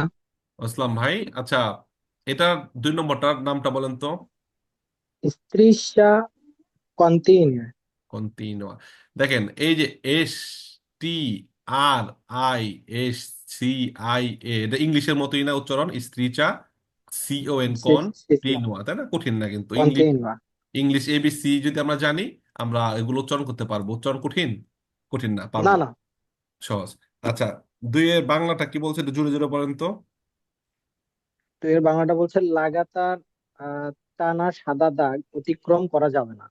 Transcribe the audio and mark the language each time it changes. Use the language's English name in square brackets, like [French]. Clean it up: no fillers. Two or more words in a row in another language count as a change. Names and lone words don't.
[Bangla] ইসলাম ভাই, আচ্ছা, এটা 2 নম্বরটার নামটা বলেন তো। [Italian] Striscia continua. [Bangla] কন্টিনিউয়া। দেখেন এই যে এস টি আর আই এস সি আই এ, এটা ইংলিশের মতোই না উচ্চারণ, স্ত্রীচা, [Italian] CON, Sì, [Bangla] কন [Italian] sì, sì. [Bangla] টিনুয়া, তাই না? কঠিন না কিন্তু। ইংলিশ, [Italian] Continua. [Bangla] ইংলিশ ABC যদি আমরা জানি, আমরা এগুলো উচ্চারণ করতে পারবো। উচ্চারণ কঠিন? কঠিন না, পারবো, না না, সহজ। আচ্ছা, 2-এর বাংলাটা কি বলছে একটু জোরে জোরে বলেন তো। তো এর বাংলাটা বলছে লাগাতার আহ টানা সাদা দাগ অতিক্রম করা যাবে না।